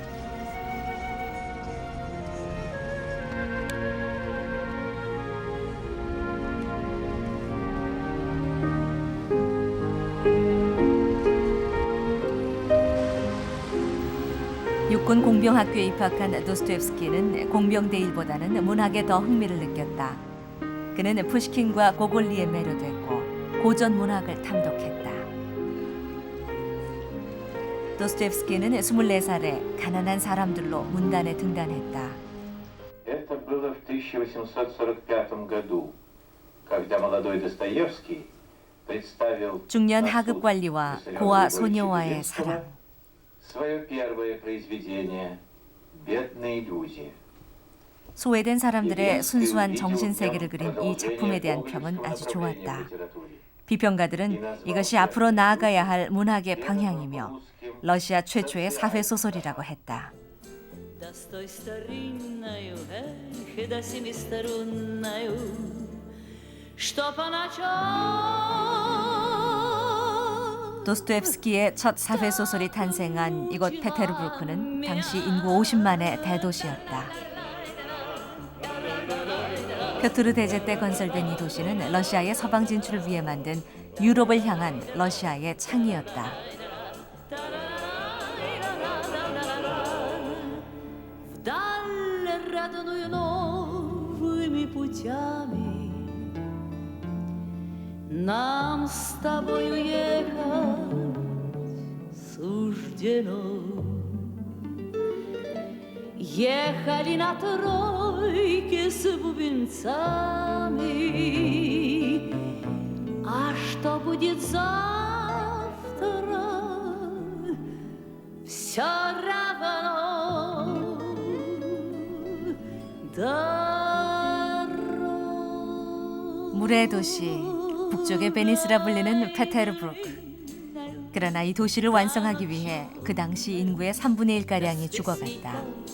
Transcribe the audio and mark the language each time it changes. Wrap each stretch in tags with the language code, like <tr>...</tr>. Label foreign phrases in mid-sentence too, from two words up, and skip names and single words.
<ko>육군 공병학교에 입학한 도스토옙스키는 공병대 일보다는 문학에 더 흥미를 느꼈다. 그는 푸시킨과 고골리에 매료됐고 고전 문학을 탐독했다. 도스토옙스키는 24살에 가난한 사람들로 문단에 등단했다.</ko> <ru>Это было в 1845 году, когда молодой Достоевский представил</ru> <ko>중년 하급 관리와 고아 소녀와의 사랑.</ko> <ru>свое первое произведение «Бедные люди».</ru> <ko>소외된 사람들의 순수한 정신 세계를 그린 이 작품에 대한 평은 아주 좋았다. 비평가들은 이것이 앞으로 나아가야 할 문학의 방향이며 러시아 최초의 사회 소설이라고 했다. 도스토옙스키의 첫 사회 소설이 탄생한 이곳 페테르부르크는 당시 인구 50만의 대도시였다. 표트르 대제 때 건설된 이 도시는 러시아의 서방 진출을 위해 만든 유럽을 향한 러시아의 창이었다.</ko> <ru>Нам с тобою ехать суждено. Ехали на тройке с бубенцами. А что будет завтра? Все равно.</ru> <ko>물의 도시. 북쪽의 베니스라 불리는 페테르부르크. 그러나 이 도시를 완성하기 위해 그 당시 인구의 3분의 1가량이 죽어갔다.</ko>